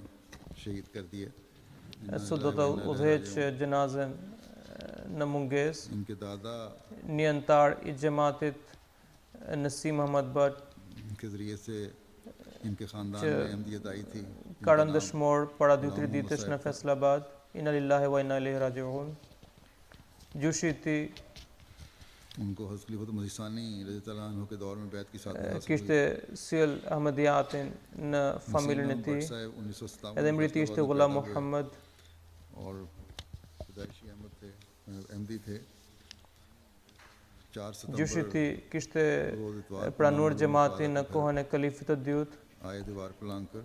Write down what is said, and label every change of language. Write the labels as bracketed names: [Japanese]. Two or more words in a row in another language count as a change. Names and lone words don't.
[Albanian] Sot do të udhëheq gjenazën në mungesë një antar i xhamatit Nasim Ahmad Bhat, që ka rënë dëshmor para 2-3 ditësh në Faisalabad. [Arabic] إنا لله وإنا إليه راجعون. [Albanian] Gjushi i tij kishte sjell Ahmediyatin në familjen e tij, edhe emri i tij ishte Ghulam Muhammad. Gjushi i tij kishte pranuar xhamatin në kohën e kalifit të dytë.